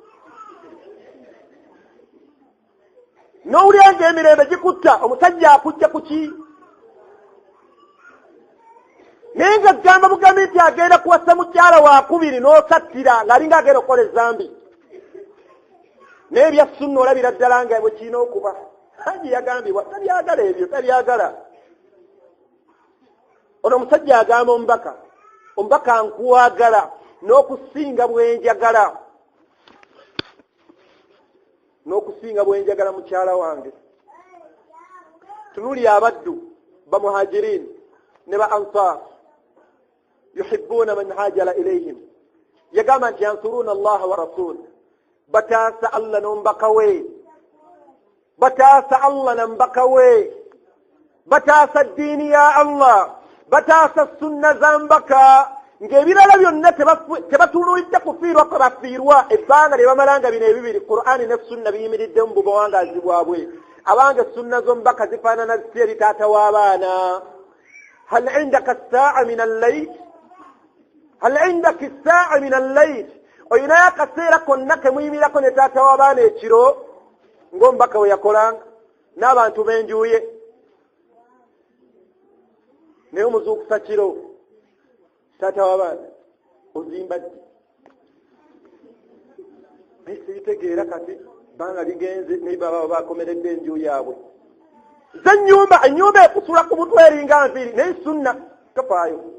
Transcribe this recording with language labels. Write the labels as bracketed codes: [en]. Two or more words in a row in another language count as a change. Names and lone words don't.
[lg] n'owulira ng'emirembe gikutta omusajja akujja ku ki naye nga gamba bugambi nti agenda kuwasa mukyala wakubiri n'osattira ng'alinga agenda okukola ezambi naye ebya sunna olabira ddala nga bwe kirina okuba haji yagambibwa tabyagala ebyo tabyagala ono omusajja agamba omubaka nkwagala n'okusinga bwenjagala mukyala wange tunuli abaddu ba muhajirin ne ba ansar [ar] يحبون من هاجر إليهم [lg] yagamba nti yansuruna [ar] الله ورسول [lg] bataasa Allah n'omubaka we bataasa Allah n'omubaka we bataasa ddiini ya Allah bataasa sunna za mbaka ng'ebirala byonna tebatunuulidde kufiirwa kwe bafiirwa ebbanga lye bamalanga bino ebibiri Qur'ani ne sunna biyimiridde mu buwangazi bwabwe abange sunna z'omubaka zifaanana ziti eri taata w'abaana [ar] هل عندك الساعة من الليل هل عندك الساعة من الليل [lg] oyinayo akaseera konna ke muyimirako ne taata w'abaana ekiro ng'omubaka we yakolanga n'abantu b'enjuye naye omuzuukusa kiro taata w'abaana ozimba ddi naye sibitegeera kati banga ligenze naye baba bakomeredde enju yaabwe ze ennyumba ekusula ku mutwe eringa nviiri naye sunna tofaayo